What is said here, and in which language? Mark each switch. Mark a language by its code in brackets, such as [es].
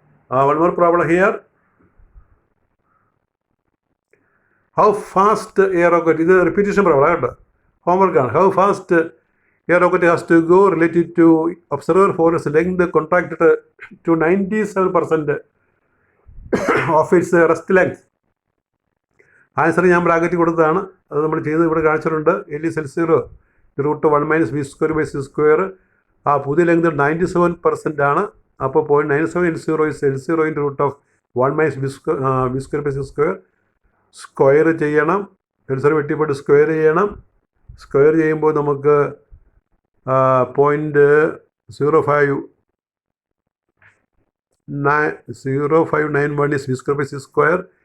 [en] One more problem here. How fast a rocket, [ml] ഇത് repetition problem കേട്ടോ, ഹോംവർക്കാണ്. [en] How fast a rocket has to go related to observer force length contracted to 97% of its rest length. [ml] Answer ഞാൻ bracket കൊടുത്തതാണ്, അത് നമ്മൾ ചെയ്ത് ഇവിടെ കാണിച്ചിട്ടുണ്ട്. L=L0 √1 - v²/c². ആ പുതിയ ലെങ്ത് 97% ആണ്. അപ്പോൾ 0.97 L0 is L0 × √1 - v²/c². Square ചെയ്യണം, L0 വെട്ടിപ്പോയിട്ട് സ്ക്വയർ ചെയ്യണം. സ്ക്വയർ ചെയ്യുമ്പോൾ നമുക്ക് 0.0591 is v²/c².